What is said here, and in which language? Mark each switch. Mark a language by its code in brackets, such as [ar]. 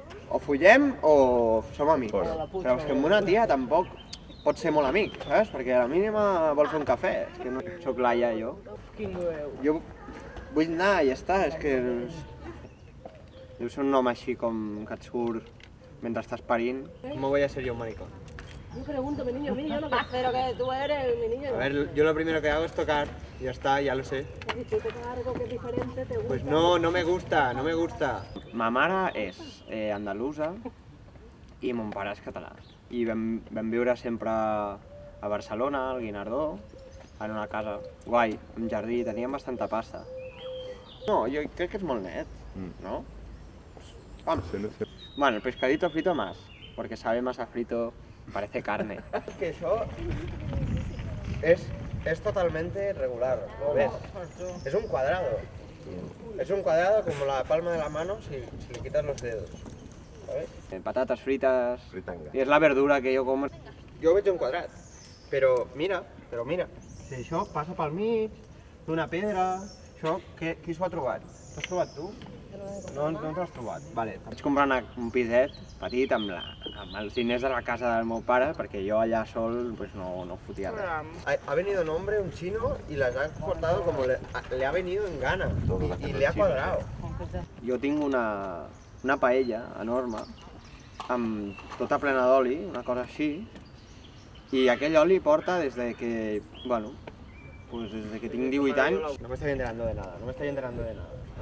[ca] O follem o som amics. Però és que amb una tia tampoc pot ser molt amic, saps? Perquè a la mínima vol fer un cafè. És que no soc laia, jo. Jo vull anar i ja està, és que... Deu ser un home així com que et surt mentre estàs parint. [es] ¿Cómo voy a ser yo un maricón? Yo pregunto, mi niño, lo que espero que tú eres, mi niño. A ver, yo lo primero que hago es tocar, y ya está, ya lo sé. Si tú tocas algo que es diferente, te gusta. Pues no me gusta, no me gusta. [ca] Ma mare és andalusa i mon pare és català. I vam viure sempre a Barcelona, al Guinardó, en una casa guai, amb jardí, teníem bastanta pasta. No, jo crec que és molt net, ¿no? [es] Vamos. Bueno, el pescadito frito más, porque sabe más a frito, parece carne. Es que eso es totalmente regular, ¿lo ves? Es un cuadrado. Es un cuadrado como la palma de la mano si le quitas los dedos, ¿sabes? Patatas fritas, y es la verdura que yo como. [ca] Jo veig un quadrat, però mira, si això passa pel mig, d'una pedra, això, qui s'ho ha trobat? T'ho has trobat tu? No t'ho has trobat. Vale. Vaig comprar un piset petit amb els diners de la casa del meu pare, perquè jo allà sol pues, no fotia res. [es] Ha venido un hombre, un chino, y las ha cortado como le ha venido en gana, y le ha cuadrado. [ca] Jo tinc una paella enorme, amb tota plena d'oli, una cosa així, i aquell oli porta des de que, bueno, [es] pues desde que [ca] tinc 18 anys. [es] No me estoy enterando de nada.